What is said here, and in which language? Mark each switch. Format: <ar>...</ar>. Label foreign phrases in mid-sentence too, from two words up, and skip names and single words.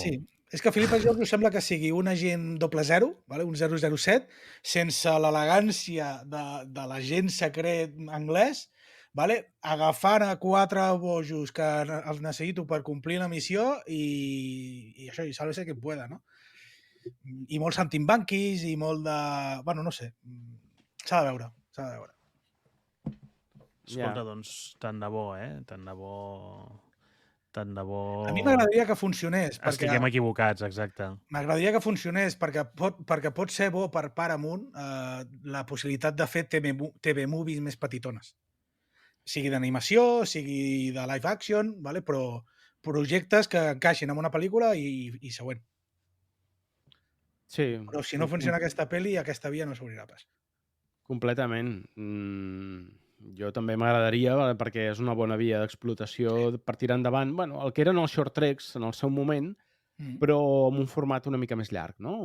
<ca>Sí, és que Philippa George us sembla que sigui un agent 00, vale? Un 007, sense l'elegància de l'agent secret anglès, vale? Agafant a 4 bojos que els necessito per complir la missió i això, i</ca> <es>sálvese quien pueda,</es> <ca>no? I molt saltimbanquis i molt de... Bueno, no sé. S'ha de veure. Escolta, doncs, tant de bo, tant de bo... Tant de bo... A mi m'agradaria que funcionés. Estiguem equivocats, exacte. M'agradaria que funcionés perquè pot ser bo per Paramount la possibilitat de fer</ca> <en>TV movies</en> <ca>més petitones. Sigui d'animació, sigui de</ca> <en>live action,</en> <ca>vale? Però projectes que encaixin en una pel·lícula i següent. Sí. Però si no funciona aquesta pel·li, aquesta via no s'obrirà pas. Completament. Jo també m'agradaria, perquè és una bona via d'explotació per tirar endavant, bueno, el que eren els short treks en el seu moment, però amb un format una mica més llarg, no?</ca>